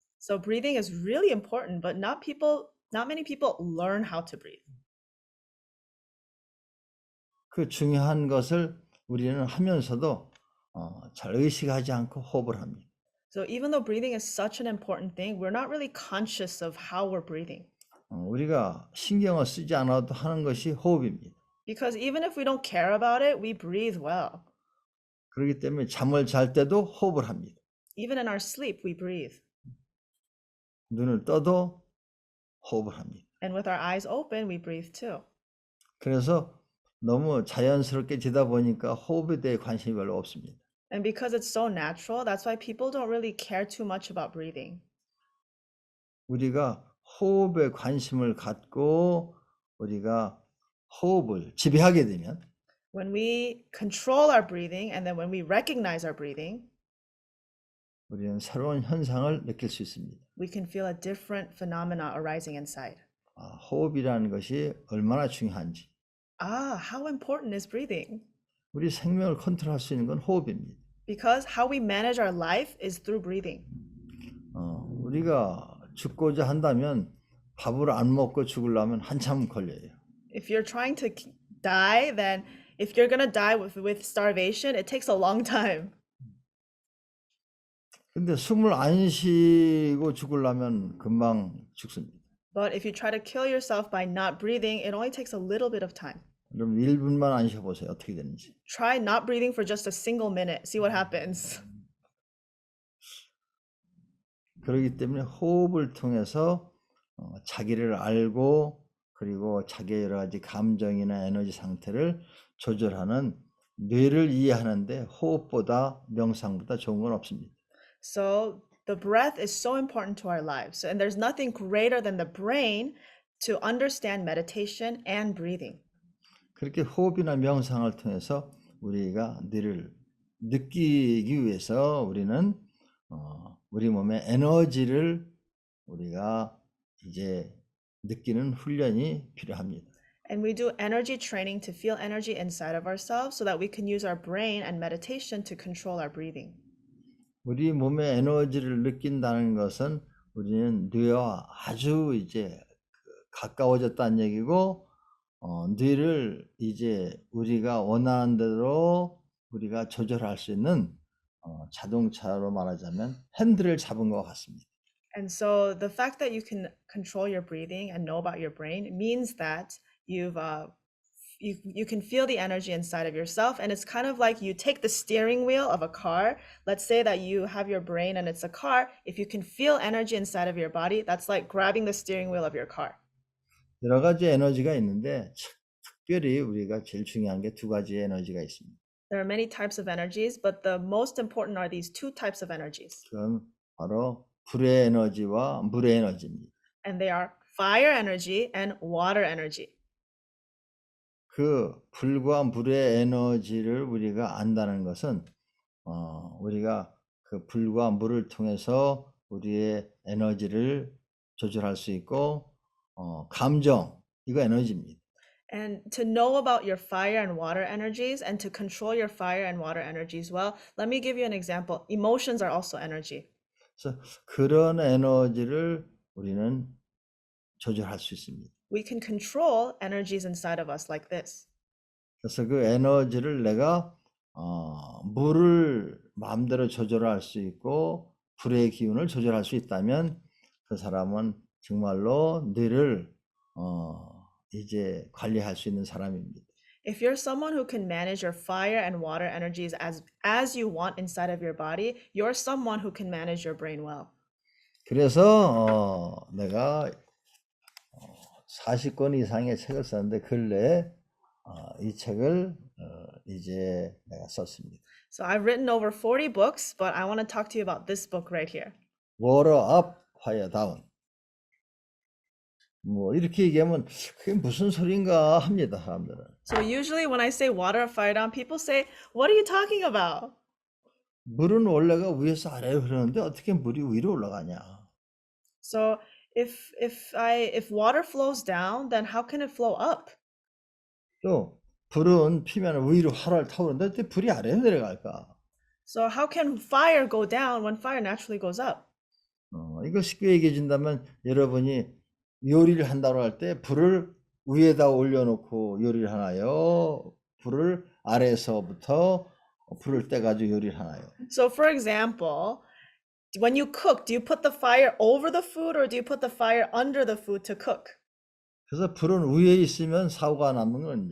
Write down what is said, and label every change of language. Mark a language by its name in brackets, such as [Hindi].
[English] So breathing is really important, but not many people learn how to breathe. [Korean] 그 중요한 것을 우리는 하면서도 잘 의식하지 않고 호흡을 합니다. [English] So even though breathing is such an important thing, we're not really conscious of how we're breathing. [Korean] 우리가 신경을 쓰지 않아도 하는 것이 호흡입니다. [English] Because even if we don't care about it, we breathe well. [Korean] 그렇기 때문에 잠을 잘 때도 호흡을 합니다. [English] Even in our sleep, we breathe. [Korean] 눈을 떠도 호흡을 합니다. [English] And with our eyes open, we breathe too. [Korean] 그래서 너무 자연스럽게 지다 보니까 호흡에 대해 관심이 별로 없습니다. [English] And because it's so natural, that's why people don't really care too much about breathing. [Korean] 우리가 호흡에 관심을 갖고 우리가 호흡을 지배하게 되면 [English] When we control our breathing and then when we recognize our breathing, [Korean] 우리는 새로운 현상을 느낄 수 있습니다. [English] we can feel a different phenomena arising inside. [Korean] 호흡이라는 것이 얼마나 중요한지. [English] How important is breathing? [Korean] 우리 생명을 컨트롤할 수 있는 건 호흡입니다. [English] Because how we manage our life is through breathing. [Korean] 우리가 죽고자 한다면 밥을 안 먹고 죽으려면 한참 걸려요. [English] If you're trying to die, then if you're gonna die with starvation, it takes a long time. [Korean] 근데 숨을 안 쉬고 죽으려면 금방 죽습니다. [English] But if you try to kill yourself by not breathing, it only takes a little bit of time. [Korean] 그럼 1분만 안 쉬어보세요. 어떻게 되는지. [English] Try not breathing for just a single minute. See what happens. [Korean] 그렇기 때문에 호흡을 통해서 자기를 알고 그리고 자기의 여러 가지 감정이나 에너지 상태를 조절하는 뇌를 이해하는데 호흡보다 명상보다 좋은 건 없습니다. [English] So the breath is so important to our lives. And there's nothing greater than the brain to understand meditation and breathing. [Korean] 그렇게 호흡이나 명상을 통해서 우리가 뇌를 느끼기 위해서 우리는 우리 몸의 에너지를 우리가 이제 느끼는 훈련이 필요합니다. [English] And we do energy training to feel energy inside of ourselves so that we can use our brain and meditation to control our breathing. [Korean] 우리 몸의 에너지를 느낀다는 것은 우리는 뇌와 아주 이제 가까워졌다는 얘기고 뇌를 이제 우리가 원하는 대로 우리가 조절할 수 있는 자동차로 말하자면 핸들을 잡은 것 같습니다. [English] And so the fact that you can control your breathing and know about your brain means that you've you can feel the energy inside of yourself, and it's kind of like you take the steering wheel of a car. Let's say that you have your brain and it's a car. If you can feel energy inside of your body, that's like grabbing the steering wheel of your car. [Korean] 여러 가지 에너지가 있는데 특별히 우리가 제일 중요한 게 두 가지의 에너지가 있습니다. [English] There are many types of energies, but the most important are these two types of energies. [Korean] 그건 바로 불의 에너지와 물의 에너지입니다. [English] And they are fire energy and water energy. [Korean] 그 불과 물의 에너지를 우리가 안다는 것은 우리가 그 불과 물을 통해서 우리의 에너지를 조절할 수 있고 감정 이거 에너지입니다. [English] And to know about your fire and water energies and to control your fire and water energies well, let me give you an example. Emotions are also energy. [Korean] 그래서 그런 에너지를 우리는 조절할 수 있습니다. [English] We can control energies inside of us like this. [Korean] 그래서 그 에너지를 내가 물을 마음대로 조절할 수 있고 불의 기운을 조절할 수 있다면 그 사람은 정말로 뇌를 이제 관리할 수 있는 사람입니다. [English] If you're someone who can manage your fire and water energies as you want inside of your body, you're someone who can manage your brain well. [Korean] 그래서 내가 40권 이상의 책을 썼는데 근래에 이 책을 이제 내가 썼습니다. [English] So I've written over 40 books, but I want to talk to you about this book right here. Water up, fire down. [Korean] 뭐 이렇게 얘기하면 그게 무슨 소린가 합니다, 사람들은. [English] So usually when I say water up, fire down, people say, "What are you talking about?" [Korean] 물은 원래가 위에서 아래로 흐르는데 어떻게 물이 위로 올라가냐? [English] So if water flows down, then how can it flow up? [Korean] 또 불은 피면 위로 활활 타오르는데 어떻게 불이 아래로 내려갈까? [English] So how can fire go down when fire naturally goes up? [Korean] 이거 쉽게 얘기해 준다면 여러분이 요리를 한다고 할 때 불을 위에다 올려놓고 요리를 하나요? 불을 아래에서부터 불을 떼가지고 요리를 하나요? [English] So for example, when you cook, do you put the fire over the food or do you put the fire under the food to cook? [Korean] 그래서 불은 위에 있으면 사고가 납니다.